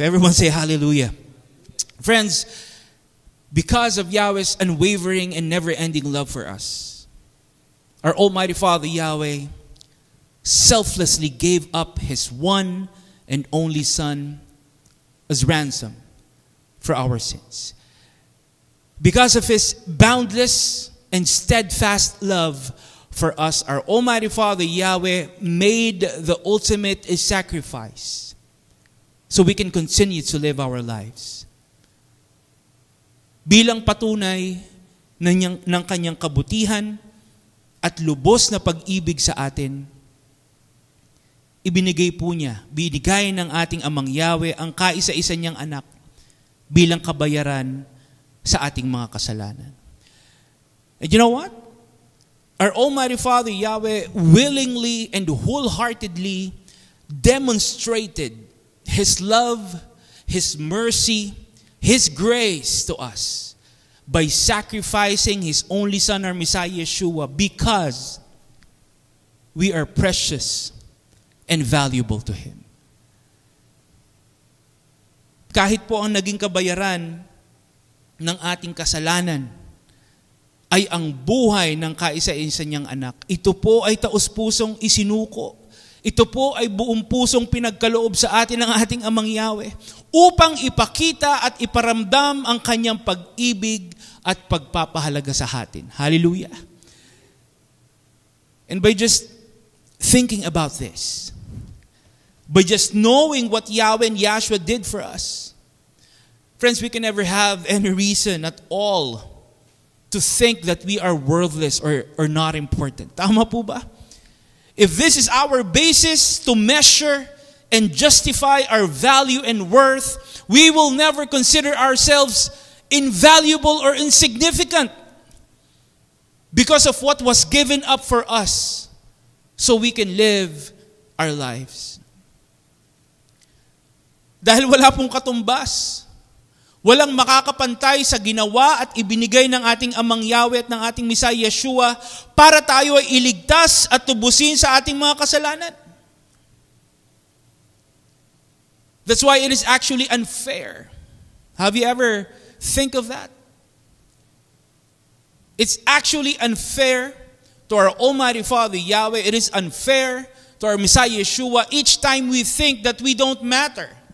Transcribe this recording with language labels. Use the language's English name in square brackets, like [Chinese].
[English] Everyone say hallelujah. Friends, because of Yahweh's unwavering and never-ending love for us, our Almighty Father Yahweh selflessly gave up His one and only Son as ransom for our sins. Because of His boundless and steadfast love for us, our Almighty Father Yahweh made the ultimate sacrifice so we can continue to live our lives. [Filipino] Bilang patunay ng kanyang kabutihan at lubos na pag-ibig sa atin, binigay ng ating Amang Yahweh ang kaisa-isa niyang anak bilang kabayaran sa ating mga kasalanan. [English] And you know what? Our Almighty Father Yahweh willingly and wholeheartedly demonstrated His love, His mercy, His grace to us by sacrificing His only Son, our Messiah Yeshua, because we are precious and valuable to Him. [Filipino] Kahit po ang naging kabayaran ng ating kasalanan ay ang buhay ng kaisa-isa niyang anak, ito po ay taos-pusong isinuko. Ito po ay buong pusong pinagkaloob sa atin ng ating Amang Yahweh upang ipakita at iparamdam ang kanyang pag-ibig at pagpapahalaga sa atin. [English] Hallelujah. And by just thinking about this, by just knowing what Yahweh and Yahshua did for us, friends, we can never have any reason at all to think that we are worthless or not important. [Filipino] Tama po ba? [English] If this is our basis to measure and justify our value and worth, we will never consider ourselves invaluable or insignificant because of what was given up for us so we can live our lives. [Filipino] Dahil wala pong katumbas, walang makakapantay sa ginawa at ibinigay ng ating Amang Yahweh at ng ating Messiah Yeshua para tayo ay iligtas at tubusin sa ating mga kasalanan. [English] That's why it is actually unfair. Have you ever think of that? It's actually unfair to our Almighty Father Yahweh. It is unfair to our Messiah Yeshua each time we think that we don't matter.